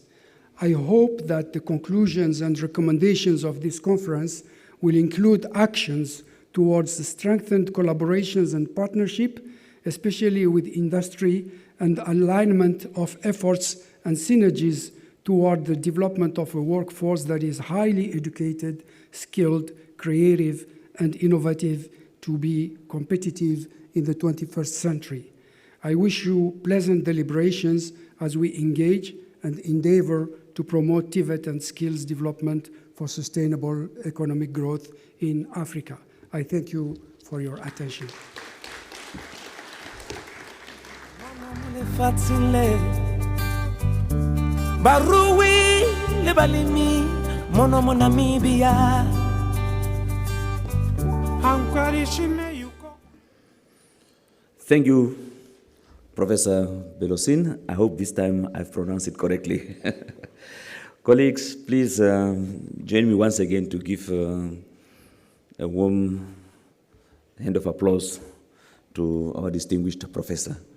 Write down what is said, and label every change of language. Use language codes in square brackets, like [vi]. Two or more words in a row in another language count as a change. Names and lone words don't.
[en] I hope that the conclusions and recommendations of this conference will include actions towards the strengthened collaborations and partnership, especially with industry, and alignment of efforts and synergies toward the development of a workforce that is highly educated, skilled, creative, and innovative to be competitive in the 21st century. I wish you pleasant deliberations as we engage and endeavor to promote TVET and skills development for sustainable economic growth in Africa. I thank you for your attention. Barui le balimi mono monamibia. Thank you, Professor Belosin. I hope this time I've pronounced it correctly. Colleagues, please join me once again to give a warm hand of applause to our distinguished professor.